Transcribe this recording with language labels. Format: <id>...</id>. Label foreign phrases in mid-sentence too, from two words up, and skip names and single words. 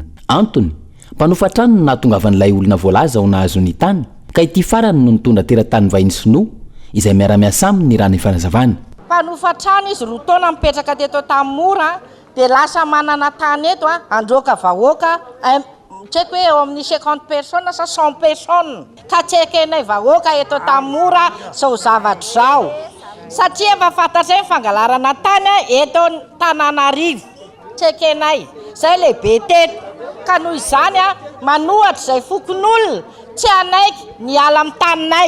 <mg>Antony mpanofatrano no nahatongavan'ilay olona voalaza ho nahazo ny tany ka ity farany no nitondra teratany vahiny sinoa izay miara-miasa aminy ny rano ifanazavana. Mpanofatrano izy roa taona mipetraka teto Antanimora dia lasa manana tany eto androaka vahoaka tsy haiko hoe eo amin'ny 50 personnes sa 100 personnes ka tsy ekenay vahoaka eto Antanimora zao zavatra zao satria efa fantatray fangalarana tany eto Tananarivo tsy ekenay zay lehibe teto ka noho izany manohatra izay fokon'olona tsy anaiky ny ala amin'ny taninay.</mg>